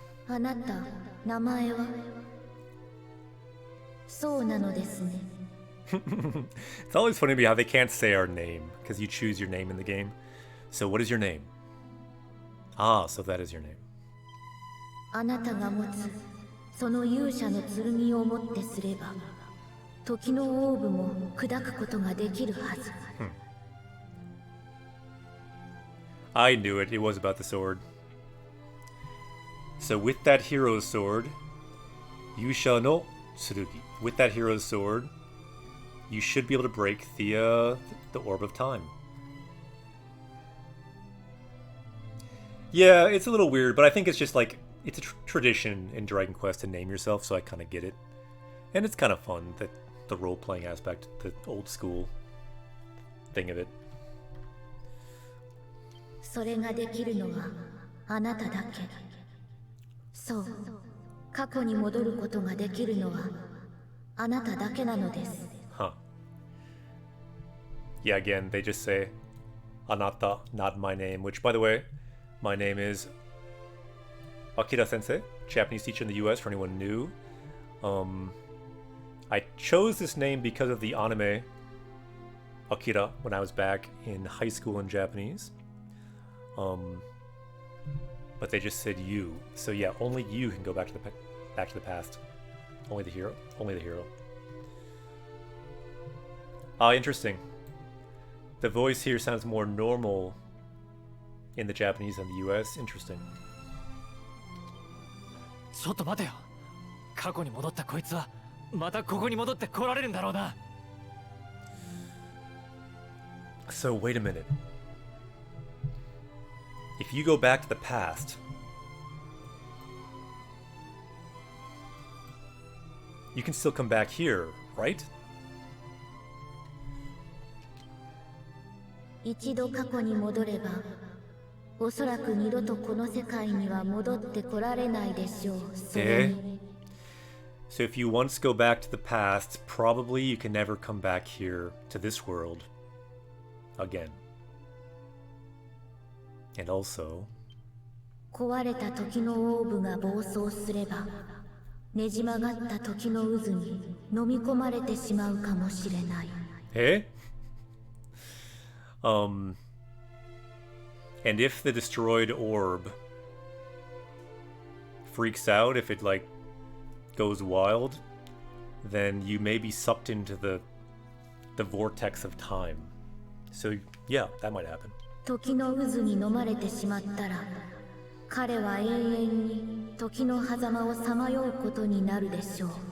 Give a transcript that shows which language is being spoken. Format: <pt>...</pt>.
<ja>あなた、名前はそうなのですね。</ja> <en>It's always funny to me how they can't say our name, because you choose your name in the game. So what is your name? Ah, so that is your name.</en> <ja>あなたが持つその勇者の剣をもってすれば、時のオーブも砕くことができるはず。</ja> <en>I knew it. It was about the sword. So with that hero's sword,</en> <ja>Yusha no Tsurugi.</ja> <en>With that hero's sword, you should be able to break the orb of time. Yeah, it's a little weird, but I think it's just like it's a tradition in Dragon Quest to name yourself, so I kind of get it. And it's kind of fun, that the role-playing aspect, the old school thing of it.</en> <ja>それができるのはあなただけ。そう、過去に戻ることができるのはあなただけなのです。 Huh.</ja> <en>Yeah, again, they just say, Anata, not my name, which, by the way, my name is Akira Sensei, Japanese teacher in the US, for anyone new. I chose this name because of the anime Akira when I was back in high school in Japanese. But they just said you. So yeah, only you can go back to the past. Only the hero. Only the hero. Ah, interesting. The voice here sounds more normal in the Japanese than the US. Interesting.</en> <ja>ちょっと待てよ。過去に戻ったこいつはまたここに戻って来られるんだろうな。</ja> <en>So wait a minute. If you go back to the past, you can still come back here, right?</en> <ja>一度過去に戻れば、おそらく二度とこの世界には戻ってこられないでしょう。それに。</ja> <en>So if you once go back to the past, probably you can never come back here to this world again. And also,</en> <ja>壊れた時のオーブが暴走すれば、ねじ曲がった時の渦に飲み込まれてしまうかもしれない。</ja> <en>And And if the destroyed orb freaks out, if it like goes wild, then you may be sucked into the vortex of time. So yeah, that might happen.</en> <ja>時の渦に飲まれてしまったら、彼は永遠に時の狭間をさまようことになるでしょう。</ja>